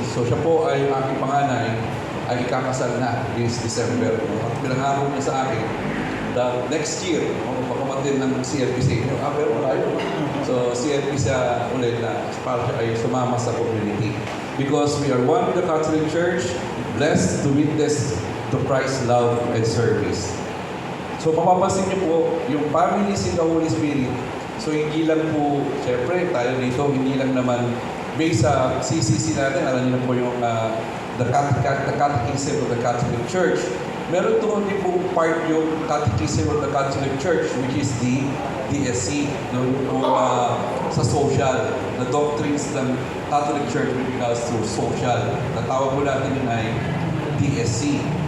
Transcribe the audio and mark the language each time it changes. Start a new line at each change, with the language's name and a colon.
Filipino: So siya po ay aking panganay, ay ikakasal na
English: this December.
Filipino: At pinangako niya sa akin
English: that next year,
Filipino: pagkamatin ng CLP sa inyo, pero wala yun. So CLP siya ulit na para siya ay sumama sa community.
English: Because we are one with the Catholic Church, blessed to witness to Christ's love and service.
Filipino: So mapapansin niyo po, yung
English: families in the Holy Spirit,
Filipino: so hindi lang po, syempre tayo dito, hindi lang naman based sa CCC natin, alam niyo na po yung
English: the Catechism of the Catholic Church,
Filipino: Meron doon din po part yung Catechism of the Catholic Church,
English: which is the DSC,
Filipino: no? Sa social,
English: the doctrines
Filipino: ng Catholic Church
English: with regards to social.
Filipino: Natawag po natin yun ay DSC.